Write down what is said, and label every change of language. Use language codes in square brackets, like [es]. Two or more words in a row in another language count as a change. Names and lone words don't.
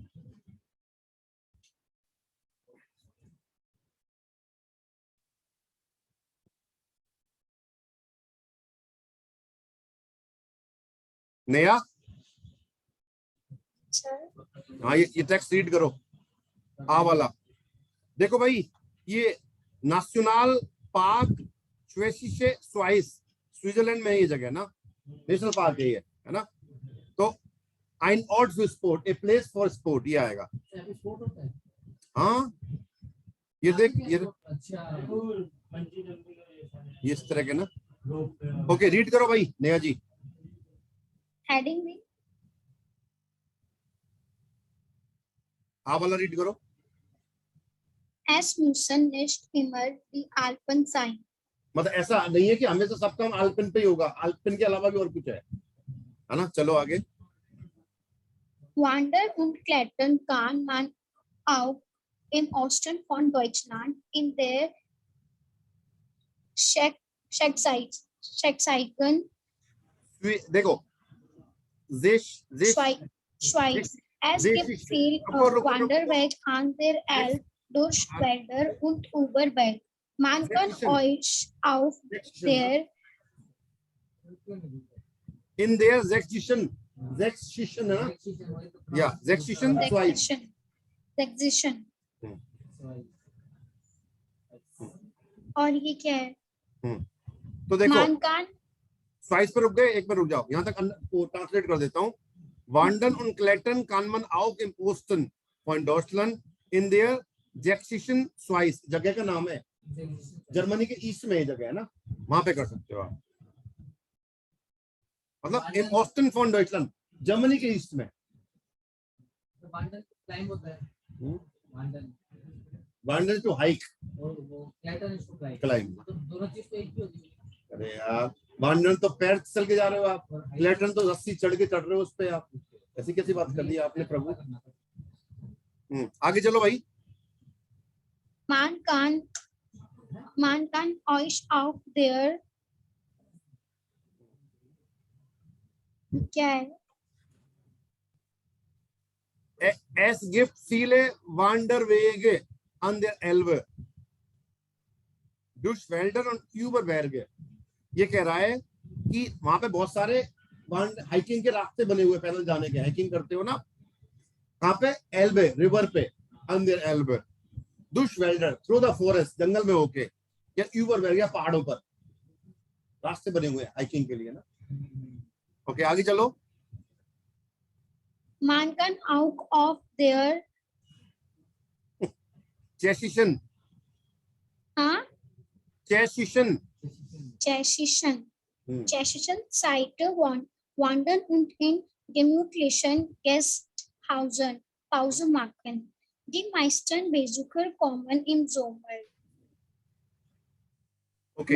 [hi] नया हाँ ये [en] text read [hi] करो। आ वाला देखो भाई, ये [en] national park [hi] श्वेसिशे स्वाइस स्विट्जरलैंड में ये जगह है ना, [en] national park [hi] है ना। [de] तो ein Ort für Sport, [en] a place for sport [hi] ये आएगा। स्पोर्ट होता है। हाँ ये देख ये अच्छा ये इस तरह के ना। [en] okay read [hi] करो भाई नया जी। हेडिंग में आ वाला रीड करो। [de] Es müssen nicht immer die Alpen sein। [hi] मतलब ऐसा नहीं है कि हमेशा सब काम अल्पिन पे ही होगा, अल्पिन के अलावा भी और कुछ है ना। चलो आगे। [de] Wandern und Klettern kann man auch im Osten von Deutschland in der Sächsischen [hi] देखो [de] Schweiz। Es gibt viel Wanderweg an der Elbe durch Wälder und über Berg। Man kann euch auf der [hi] in der Sächsischen है ना, या Sächsischen Schweiz। Sächsischen और ये क्या है? तो देखो [de] Man kann [hi] स्वाइस पर रुक गए, एक पर रुक जाओ, यहाँ तक ट्रांसलेट कर देता हूँ। [de] Wandern und Klettern kann man auch im Osten von Deutschland in der Sächsischen Schweiz, [hi] जगह का नाम है, जर्मनी के ईस्ट में ये जगह है ना, वहां पे कर सकते हो आप। [de] मतलब im Osten von Deutschland, [hi] जर्मनी के ईस्ट में। क्लाइंब होता है। [en] Wandern to hike, [hi] और वो क्लेटन इसको Climb। तो दोनों चीज तो एक ही होती है। अरे यार वांडन तो पैर चल के जा रहे हो आप, क्लेटन तो रस्सी चढ़ के चढ़ रहे हो उस पे आप, ऐसी कैसी बात कर दी आपने प्रभु। आगे चलो भाई। [de] Man kann euch auf der [hi] क्या है? [de] Es gibt viele Wanderwege an der Elbe durch Wälder und über Berge। [hi] ये कह रहा है कि वहां पे बहुत सारे हाइकिंग के रास्ते बने हुए, पैदल जाने के, हाइकिंग करते हो ना, कहाँ पे? एल्बे रिवर पे, अंदर एल्बे, दुशवेल्डर [en] through the forest, [hi] जंगल में होके, या यूबरबर्ग या पहाड़ों पर रास्ते बने हुए हैं हाइकिंग के लिए ना। ओके आगे चलो। [de] Man kann auch auf der चेसिशन, [hi] हाँ, [de] चेसिशन, Tschechischen हम्म, Seite wandern und in gemütlichen Gasthausen Pause machen. Die meisten Besucher kommen im Sommer. [hi] ओके